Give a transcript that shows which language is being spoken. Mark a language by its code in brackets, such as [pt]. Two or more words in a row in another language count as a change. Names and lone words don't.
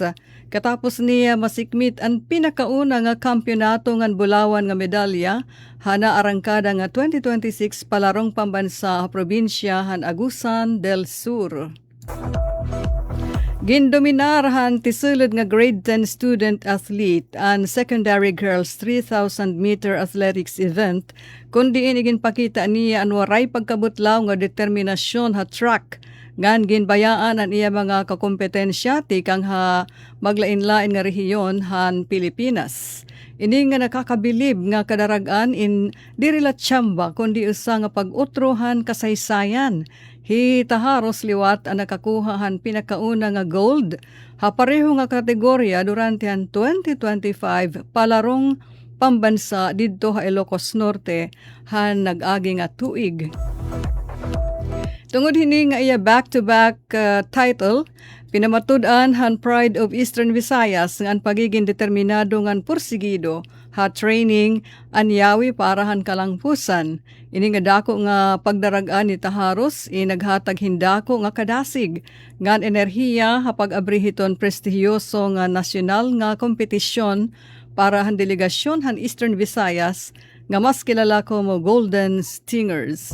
[war] Katapos niya masikmit ang pinakauna nga kampyonato ngan Bulawan nga medalya hana arangkada nga 2026 palarong pambansa sa probinsya han Agusan del Sur. Gindominar han tisulod nga [en] grade 10 student athlete [war] ang [en] secondary girls 3,000 meter athletics event [war] kundi ginpakita niya ang waray pagkabutlaw nga determinasyon ha track ngan ginbayaan ang iya mga kakompetensya tikang ha maglain-lain nga rehiyon han Pilipinas. Ini nga nakakabilib nga kadaragan in dirila Chamba kundi usa nga pag-utrohan kasaysayan. Hi Taharos liwat ang nakakuha han pinakauna nga gold ha pareho nga kategorya durante han 2025 palarong pambansa didto ha Ilocos Norte han nag-agi nga tuig. Tungod hini nga iya [en] back-to-back title, [war] pinamatud-an han Pride of Eastern Visayas nga ang pagiging determinado ngan pursigido ha training anyawi para han kalangpusan. Ini nga dako nga pagdarag-an ni Taharos naghatag hindako nga kadasig ngan enerhiya ha pag-abrihiton prestihiyoso nga nasyonal nga kompetisyon para han delegasyon han Eastern Visayas nga mas kilala como Golden Stingers.